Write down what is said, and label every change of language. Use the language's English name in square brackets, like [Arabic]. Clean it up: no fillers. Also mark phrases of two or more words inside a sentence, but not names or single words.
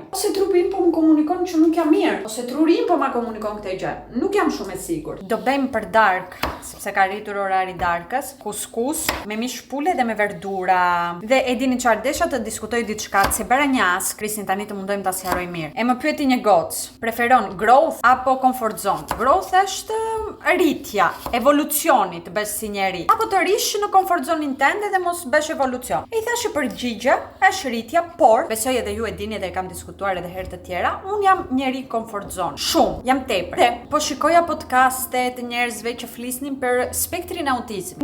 [Albanian] Ose trupi im po më komunikon që nuk jam mirë, ose truri im po ma komunikon këtë gjë. Nuk jam shumë e sigurt. Do bëjmë për dark, sepse ka rritur orari darkës, kuskus me mish pule dhe me verdura. Dhe e dini çfarë desha të diskutoj diçka, se bëra një as, Krisin tani të mundojmë ta sqaroj mirë. E më pyeti një gocë, preferon growth apo [English] comfort zone? [Albanian] Growth është rritja, evolucioni të bësh si njeri, apo të rish në [English] comfort zonin [Albanian] tënde dhe mos bësh evolucion. E i thashë përgjigje është rritja, por besoj edhe ju e dini dhe e kam diskutuar edhe herë të tjera, unë jam njeri [English] comfort zone, [Albanian] shumë, jam tepër. Dhe po shikoja podcaste të njerëzve që flisnin për spektrin autizëm.